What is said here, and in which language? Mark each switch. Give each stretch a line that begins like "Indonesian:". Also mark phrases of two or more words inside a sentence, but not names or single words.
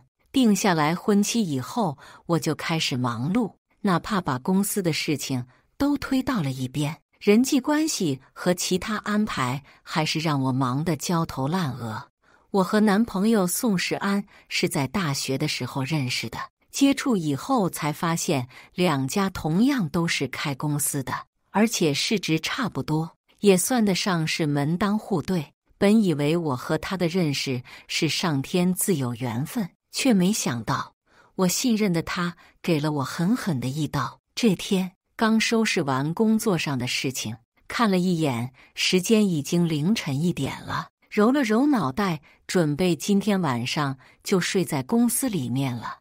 Chinese: 定下來婚期以後，我就開始忙碌，哪怕把公司的事情都推到了一邊，人際關係和其他安排還是讓我忙得焦頭爛額。我和男朋友宋世安是在大學的時候認識的，接觸以後才發現兩家同樣都是開公司的，而且市值差不多，也算得上是門當戶對。本以為我和他的認識是上天自有緣分，卻沒想到我信任的他給了我狠狠的一刀。這天剛收拾完工作上的事情，看了一眼，時間已經凌晨1點了，揉了揉腦袋，準備今天晚上就睡在公司裡面了。